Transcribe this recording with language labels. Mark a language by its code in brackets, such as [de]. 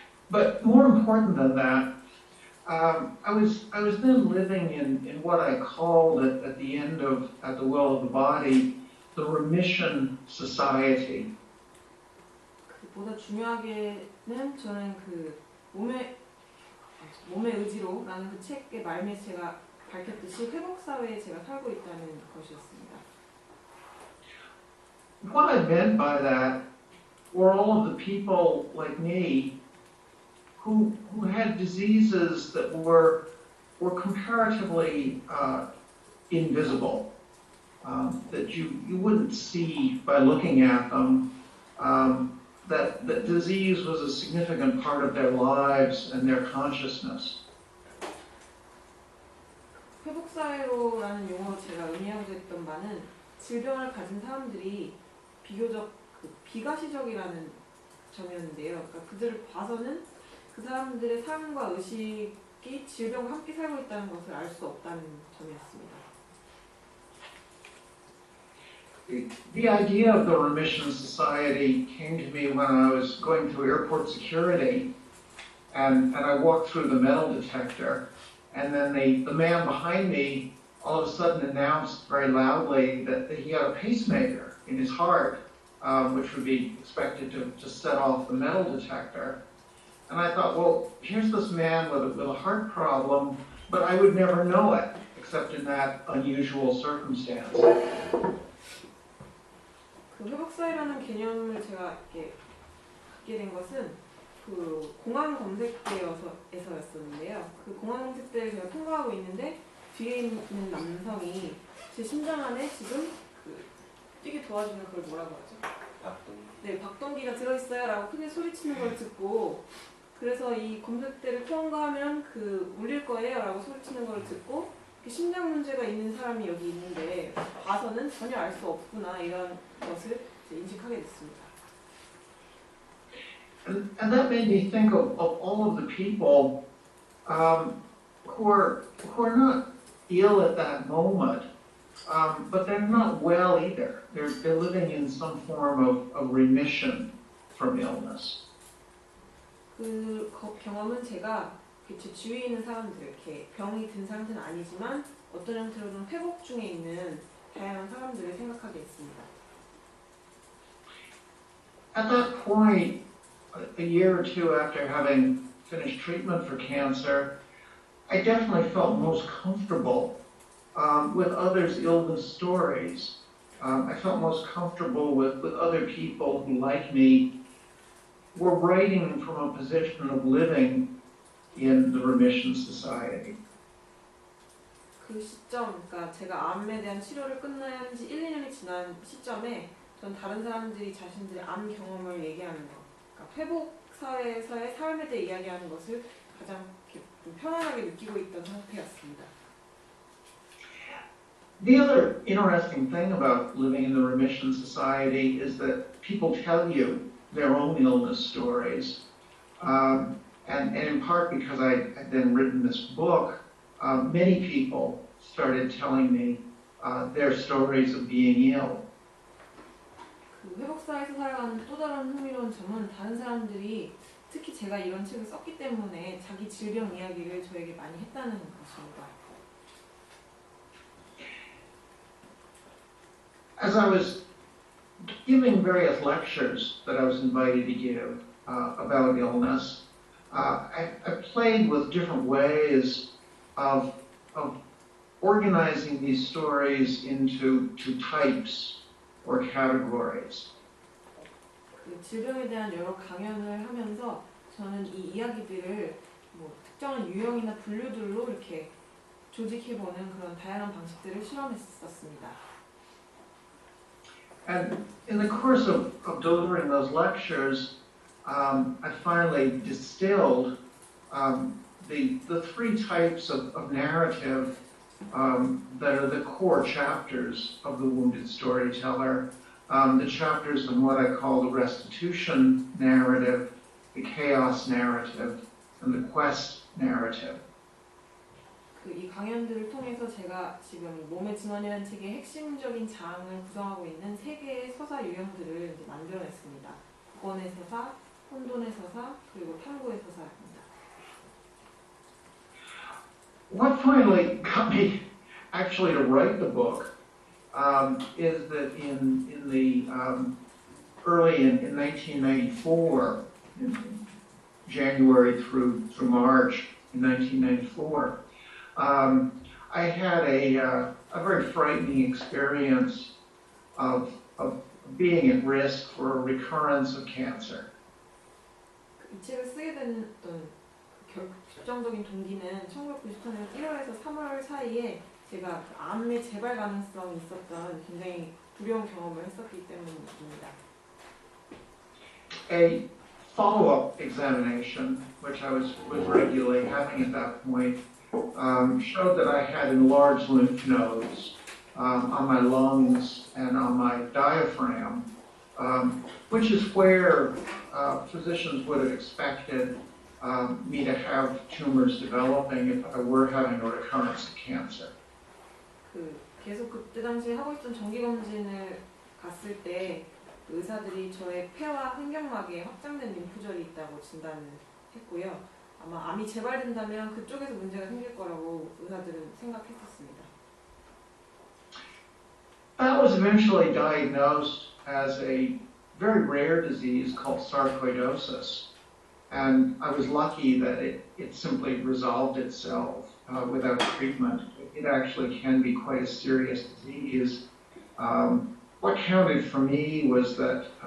[en] But more important than that, I was then living in what I called at the end of At the Will of the Body, the Remission Society. [ko] 보다 중요하게는 저는 그 몸의 의지로라는 그 책의 말미에서 제가 밝혔듯이 회복 사회에 제가 살고 있다는 것이었습니다. [en] What I meant by that were all of the people like me who had diseases that were comparatively invisible, that you wouldn't see by looking at them. That disease was a significant part of their lives and their consciousness. [ko] 회복사회로라는 용어로 제가 의미하고자 했던 바는 질병을 가진 사람들이 비교적 비가시적이라는 점이었는데요. 그러니까 그들을 봐서는 그 사람들의 삶과 의식이 질병과 함께 살고 있다는 것을 알 수 없다는 점이었습니다. [en] The idea of the Remission Society came to me when I was going through airport security, and I walked through the metal detector, and then the man behind me all of a sudden announced very loudly that he had a pacemaker in his heart, which would be expected to set off the metal detector. And I thought, well, here's this man with a heart problem, but I would never know it, except in that unusual circumstance. [ko] 그 회복사회라는 개념을 제가 이렇게 듣게 된 것은 그 공항 검색대에서였었는데요. 그 공항 검색대를 제가 통과하고 있는데 뒤에 있는 남성이 제 심장 안에 지금 그 뛰게 도와주는 그걸 뭐라고 하죠? 네, 박동기가 들어있어요 라고 크게 소리치는 걸 듣고 그래서 이 검색대를 통과하면 그 울릴 거예요 라고 소리치는 걸 듣고 심장 문제가 있는 사람이 여기 있는데 봐서는 전혀 알 수 없구나 이런 것을 인식하게 됐습니다. [en] And that made me think of all of the people who are not ill at that moment, but they're not well either. They're living in some form of remission from illness. [ko] 그 경험은 제가 제 주위에 있는 사람들, 이렇게 병이 든 상태는 아니지만 어떤 형태로는 회복 중에 있는 다양한 사람들을 생각하게 했습니다. [en] At that point, a year or two after having finished treatment for cancer, I definitely felt most comfortable with others' illness stories. I felt most comfortable with other people who, like me, were writing from a position of living in the Remission Society. [ko] 그 시점, 그러니까 제가 암에 대한 치료를 끝난 지 1, 2년이 지난 시점에 전 다른 사람들이 자신들의 암 경험을 얘기하는 것, 그러니까 회복 사회에서의 삶에 대해 이야기하는 것을 가장 좀 편안하게 느끼고 있던 상태였습니다. [en] The other interesting thing about living in the Remission Society is that people tell you their own illness stories. And in part because I had then written this book, many people started telling me their stories of being ill. [ko] 그 회복사에서 살아가는 또 다른 흥미로운 점은 다른 사람들이 특히 제가 이런 책을 썼기 때문에 자기 질병 이야기를 저에게 많이 했다는 것입니다. [en] As I was giving various lectures that I was invited to give about illness, I played with different ways of organizing these stories into types or categories. [ko] 그 질병에 대한 여러 강연을 하면서 저는 이 이야기들을 뭐 특정한 유형이나 분류들로 이렇게 조직해보는 그런 다양한 방식들을 실험했었습니다. [en] And in the course of delivering those lectures, I finally distilled the three types of narrative that are the core chapters of the Wounded Storyteller. The chapters in what I call the Restitution Narrative, the Chaos Narrative, and the Quest Narrative. [ko] 이 강연들을 통해서 제가 지금 몸의 증언이라는 책의 핵심적인 장을 구성하고 있는 세 개의 서사 유형들을 이제 만들어냈습니다. 구원의 서사, 혼돈의 서사, 그리고 탐구의 서사입니다. [en] What finally got me actually to write the book is that in the early in 1994, in January through March in 1994, I had a very frightening experience of being at risk for a recurrence of cancer. [ko] 이 책을 쓰게 된 결정적인 동기는 1994년 1월에서 3월 사이에 제가 암의 재발 가능성이 있었던 굉장히 두려운 경험을 했었기 때문입니다. [en] A follow-up examination, which I was regularly having at that point, showed that I had enlarged lymph nodes on my lungs and on my diaphragm, which is where physicians would have expected me to have tumors developing if I were having a recurrence of cancer. [ko] 계속 그때 당시에 하고 있던 정기 검진을 갔을 때 의사들이 저의 폐와 횡격막에 확장된 림프절이 있다고 진단했고요. 아마 암이 재발된다면 그쪽에서 문제가 생길 거라고 의사들은 생각했었습니다. [en] That was eventually diagnosed as a very rare disease called sarcoidosis. And I was lucky that it simply resolved itself without treatment. It actually can be quite a serious disease. What counted for me was that